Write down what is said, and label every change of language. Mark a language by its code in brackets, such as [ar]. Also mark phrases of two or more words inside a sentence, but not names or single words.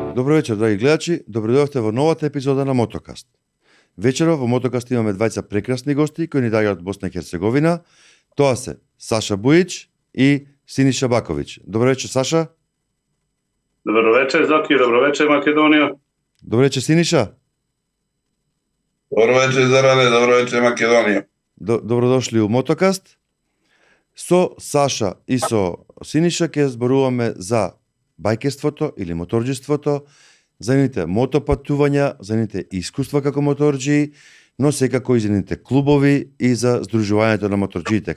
[mk] Добро вечер, драги гледачи. Добредојавте во новата епизода на Мотокаст. Вечерва во Мотокаст имаме двајца прекрасни гости кои ни доаѓаат од Босна и Херцеговина. Тоа се Саша Бујич и Синиша Баковиќ. Добро вечер, Саша. [bs] Добро вечер, Zoki. Dobro večer, Makedonija. [mk] Добро вечер, Синиша. [bs] Dobro večer, Zarane. Dobro večer, Makedonija. [sr] Добродошли у Мотокаст. [mk] Со Саша и со Синиша ќе зборуваме за бајкерството или моторџиството, за нивните мотопатувања, за нивните искуства како моторџии, но секако и за нивните клубови и за здружувањето на моторџиите.